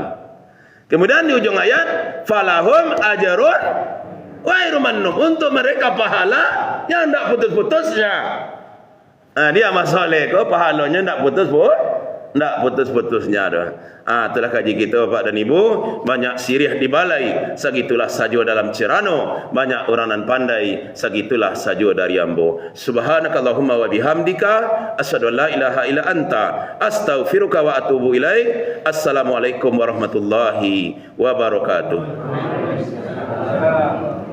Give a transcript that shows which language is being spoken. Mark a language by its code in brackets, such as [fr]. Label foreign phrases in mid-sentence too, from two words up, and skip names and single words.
[id] Kemudian di ujung ayat [ar] فلهم أجر غير ممنون, [id] untuk mereka pahala yang tak putus-putusnya. [min] Dia masalah ke pahalanya tak putus-putusnya dah. Itulah kaji kita Bapak dan Ibu. Banyak sirih di balai, segitulah saja dalam cerano. Banyak orang nan pandai, segitulah saja dari ambo. [ar] سبحانك اللهم وبحمدك أشهد أن لا إله إلا أنت أستغفرك وأتوب إليك. السلام عليكم ورحمة الله وبركاته.